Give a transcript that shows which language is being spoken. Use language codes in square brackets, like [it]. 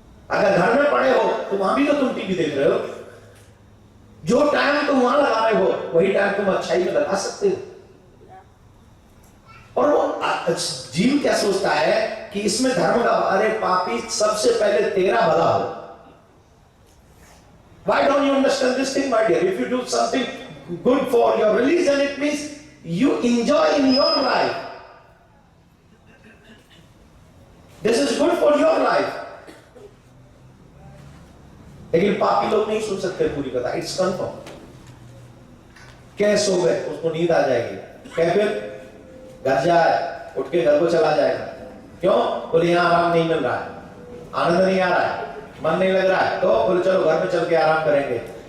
[hi] अगर घर में पड़े हो तो वहां भी तो तुम टीवी देख रहे हो। जो टाइम तुम वहां लगा रहे हो वही टाइम तुम अच्छाई में लगा सकते हो। और वो जीव क्या सोचता है कि इसमें धर्म का, अरे पापी सबसे पहले तेरा भला हो। [en] Why don't you understand this thing, my dear? If you do something good for your religion, it means you enjoy in your life. This is good for your life. [hi] लेकिन पापी लोग नहीं सुन सकते पूरी कथा। [en] It's confirm. [hi] कैसे हो गए, उसको नींद आ जाएगी, क्या फिर घर जाए, उठ के घर को चला जाएगा। क्यों? बोले यहाँ आराम नहीं मिल रहा है, आनंद नहीं आ रहा है, मन नहीं लग रहा है, तो बोले चलो घर में चल के आराम करेंगे।